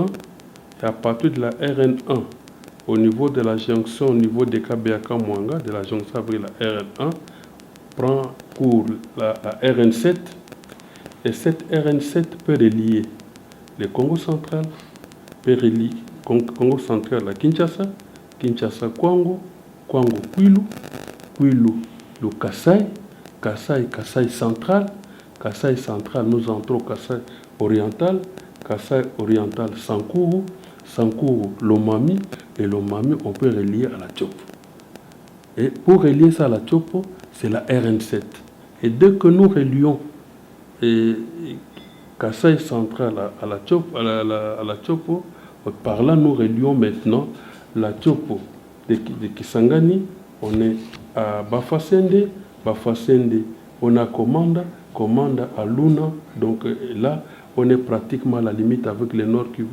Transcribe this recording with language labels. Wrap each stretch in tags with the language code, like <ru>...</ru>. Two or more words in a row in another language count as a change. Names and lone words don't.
<fr>Et à partir de la RN1, au niveau de la jonction, au niveau de Kabeaka Mwanga, de la jonction avec la RN1, prend cours la RN7. Et cette RN7 peut relier le Congo central, peut relier Congo central à Kinshasa, Kinshasa Kwango, Kwango Kwilu, Kwilu le Kasai, Kasai central, Kasai central nous entrons Kasai oriental, Kasai oriental Sankuru, Sankuru Lomami, et Lomami on peut relier à la Tchopo. Et pour relier ça à la Tchopo, c'est la RN7. Et dès que nous relions Kasai central à la Tchopo, par là nous relions maintenant la Tchopo de Kisangani, on est à Bafasende, on a Komanda à Luna, donc là on est pratiquement à la limite avec le Nord Kivu.</fr>